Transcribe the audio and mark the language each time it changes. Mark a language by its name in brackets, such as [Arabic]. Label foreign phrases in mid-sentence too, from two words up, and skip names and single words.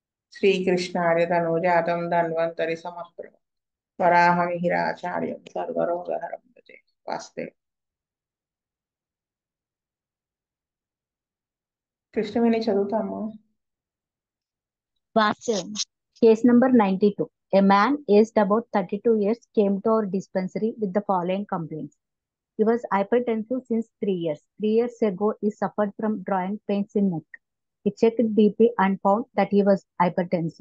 [Sanskrit] श्रीकृष्णाय तनूजातं धन्वन्तरि समग्रं वराहमिहिराचार्यं सर्वरोगहरं भजे वास्ते [Telugu] కృష్ణవేణి చదువుతాము. [English] Vasu. Case number 92. A man aged about 32 years came to our dispensary with the following complaints. He was hypertensive since 3 years. 3 years ago, he suffered from drawing pains in neck. He checked BP and found that he was hypertensive.